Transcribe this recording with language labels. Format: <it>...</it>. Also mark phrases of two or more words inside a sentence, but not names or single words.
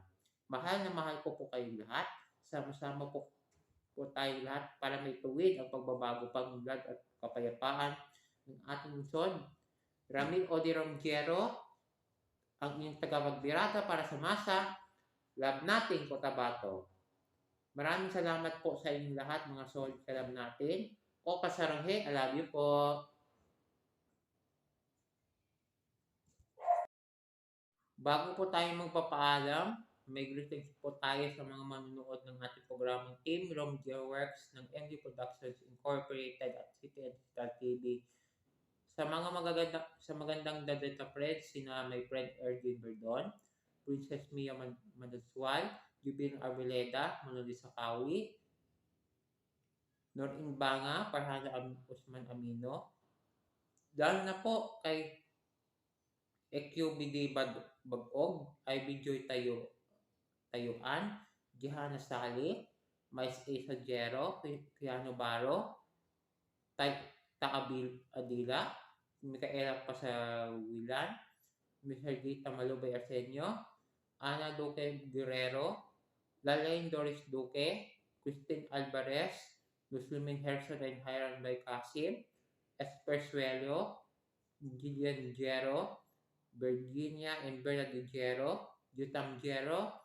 <tl>Mahal na mahal ko po kayong lahat. Sama-sama po tayo lahat para may tuwid ang pagbabago, pag-unlad at kapayapaan ng ating lungsod. Ramil Odi Romgero, ang inyong tagapagbirada para sa masa. Love natin, Cotabato. Maraming salamat po sa inyong lahat, mga solid ka love natin. O Pasaranghe,</tl> <en>I love you po.</en> <tl>Bago po tayo magpapaalam, may greetings po tayo sa mga manunood ng ating programang Team Rom Works ng MD Productions Incorporated at City and Digital TV. Sa magandang dadata friends, sina</tl> <en>my friend</en> <tl>Erwin Verdon, Princess Mia Madaswal, Jubin Arboleda, Monalisa Kawi, Norin Banga, Farhana Usman Amino, dahil na po kay EQBD Bagog, Ivy Joy Tayuan, Jihana Sali, Mais A. Sajero, Piano Baro, Taabil Adila, Micaela Pasawilan, Mr. Gita Malubay Arsenio, Ana Duque Guerrero, Lalaine Doris Duque, Christine Alvarez, Muslimin Herson and Hiram Bay Kasim, Esper Suelo, Gillian Gero, Virginia and Bernard Gero, Jutam Gero,</tl>